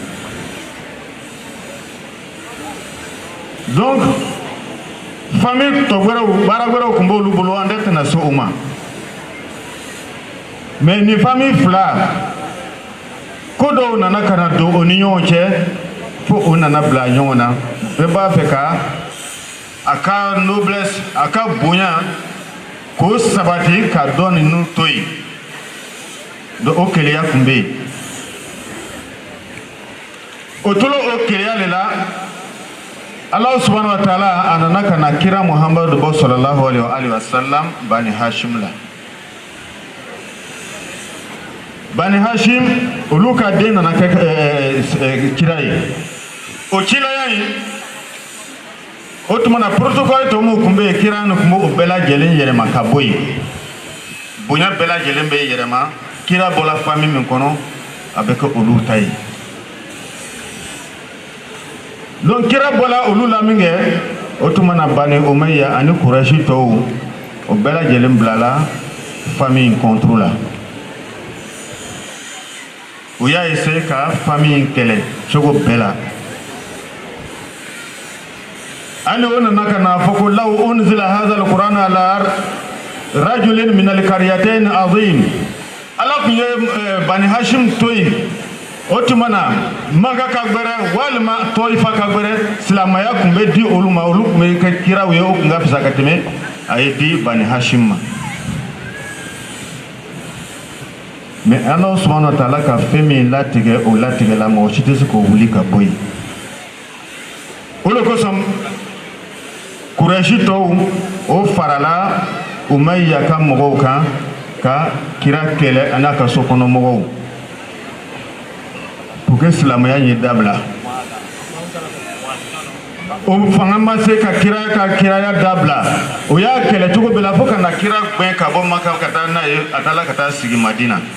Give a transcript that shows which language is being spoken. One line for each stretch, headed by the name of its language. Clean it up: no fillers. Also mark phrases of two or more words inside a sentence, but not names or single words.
Bambara: donc famille tɔ wɛrɛw baara wɛrɛw tun b'olu bolo an tɛna se o ma mais ni famille fila ko dɔw nana ka na don o ni ɲɔgɔn cɛ fo o nana bila ɲɔgɔn na bɛɛ b'a fɛ ka a ka noblesse a ka bonya k'o sabati ka dɔ ninnu to yen donc o keleya tun bɛ yen o tora o keleya de la Allah
Arabic: سبحانه وتعالى
Bambara: a nana ka na kira Muhammadu bɔ
Arabic: صلى الله عليه وسلم
Bambara: Bani Hashim la Bani Hashim olu ka den nana kɛ kira ye o cilaya in o tuma na protocole tɔ minnu tun bɛ yen kira ni tun b'o bɛɛ lajɛlen yɛlɛma ka bɔ yen bonya bɛɛ lajɛlen bɛ yɛlɛma kira bɔla famille min kɔnɔ a bɛ kɛ olu ta ye donc kira bɔla olu la min kɛ o tuma na Bani Umayya ani Kurɛsi tɔw o bɛɛ lajɛlen bilala famille in contre la u y'a essayer ka famille in kɛlɛ cogo bɛɛ la hali o nana ka na fɔ ko
Arabic: لو أنزل هذا القرآن على رجل من القريتين عظيم
Bambara: ala tun ye Bani Hashim to yen o tuma na Maka ka gbɛrɛ walima Tɔyifa ka gbɛrɛ silamɛya tun bɛ di olu ma olu tun bɛ kɛ kiraw ye o tun ka fisa ka tɛmɛ a ye di Bani Hashim ma mais Allah
Arabic: سبحانه وتعالى
Bambara: ka fɛn min latigɛ o latigɛla mɔgɔ si tɛ se k'o wuli ka bɔ yen o de kosɔn Kurɛsi tɔw o farala Umayya ka mɔgɔw kan ka kira kɛlɛ a n'a ka sokɔnɔ mɔgɔw
French: pour que
Bambara: silamɛya ɲɛ dabila o fanga ma se ka kiraya dabila o y'a kɛlɛ cogo bɛɛ la fo ka na kira gɛn ka bɔ Maka ka taa n'a ye a taara ka taa sigi Madina